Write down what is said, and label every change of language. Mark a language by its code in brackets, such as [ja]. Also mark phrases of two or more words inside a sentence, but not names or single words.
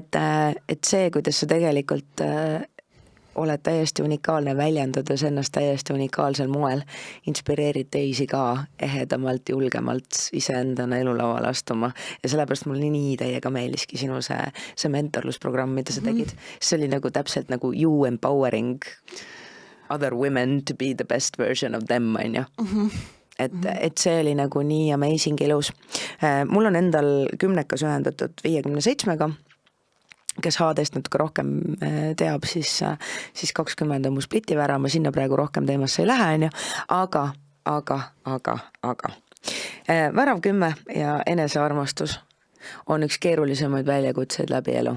[et] Et see, kuidas sa tegelikult oled täiesti unikaalne, väljendades ennast täiesti unikaalsel moel, inspireerid teisi ka ehedamalt, julgemalt iseendana elulauale astuma ja sellepärast mulle nii täiega meeldiski sinu see mentorlusprogramm, mida sa tegid. See oli nagu täpselt nagu [en] you empowering other women to be the best version of them, [et] on ju. Et see oli nagu nii amazing ilus. Mul on endal 10 ühendatud 57-ga, kes HD-st natuke rohkem teab, siis 20 on mu splitivära, ma sinna praegu rohkem teemasse ei lähe, on ju, aga värav 10 ja enesearmastus on üks keerulisemaid väljakutseid läbi elu.